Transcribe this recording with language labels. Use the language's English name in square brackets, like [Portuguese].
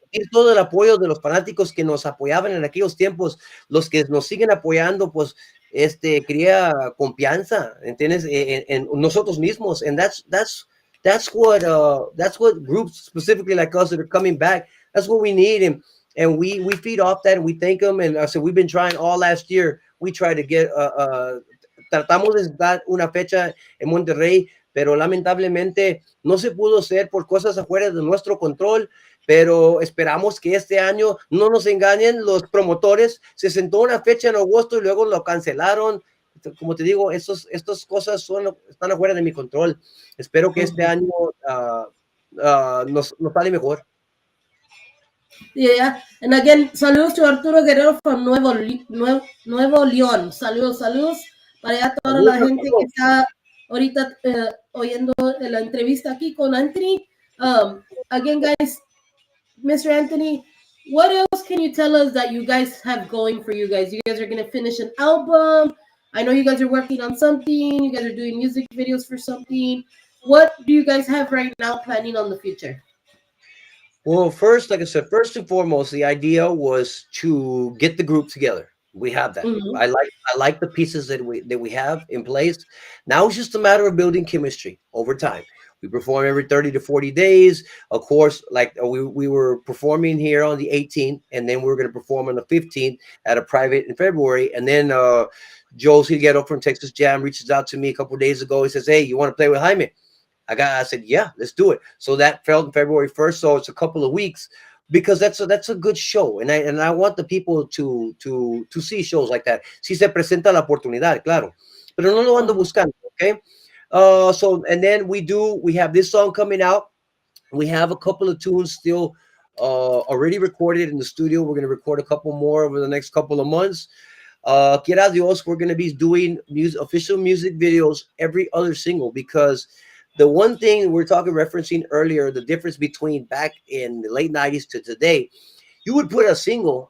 [Spanish] Todo el apoyo de los fanáticos que nos apoyaban en aquellos tiempos, los que nos siguen apoyando, pues crea confianza, ¿entiendes? En nosotros mismos, [English] and that's what groups specifically like us that are coming back, that's what we need, and we feed off that, and we thank them. And I said we've been trying all last year. We tried to get [Spanish] tratamos de dar una fecha en Monterrey, pero lamentablemente no se pudo hacer por cosas afuera de nuestro control. Pero esperamos que este año no nos engañen los promotores. Se sentó una fecha en agosto y luego lo cancelaron. Como te digo, estas cosas están afuera de mi control. Espero que este año nos sale mejor. [English] Yeah, and again, saludos to Arturo Guerrero from Nuevo León. [Spanish] Saludos para allá toda la gente que está ahorita oyendo la entrevista aquí con Anthony. [English] Again, guys, Mr. Anthony, what else can you tell us that you guys have going for you guys? You guys are going to finish an album. I know you guys are working on something. You guys are doing music videos for something. What do you guys have right now planning on the future? Well, first, like I said, first and foremost, the idea was to get the group together. We have that. Mm-hmm. I like the pieces that we have in place. Now it's just a matter of building chemistry over time. We perform every 30 to 40 days. Of course, like we were performing here on the 18th, and then we were going to perform on the 15th at a private in February. And then Joe Silguero from Texas Jam reaches out to me a couple of days ago. He says, "Hey, you want to play with Jaime?" I said, "Yeah, let's do it." So that fell on February 1st. So it's a couple of weeks, because that's a good show, and I want the people to see shows like that. [Spanish] Si se presenta la oportunidad, claro, pero no lo ando buscando, [English] okay? So, and then we have this song coming out. We have a couple of tunes still already recorded in the studio. We're going to record a couple more over the next couple of months. [Spanish] Quiera Dios, [English] we're going to be doing official music videos every other single, because the one thing we're referencing earlier, the difference between back in the late 90s to today, you would put a single.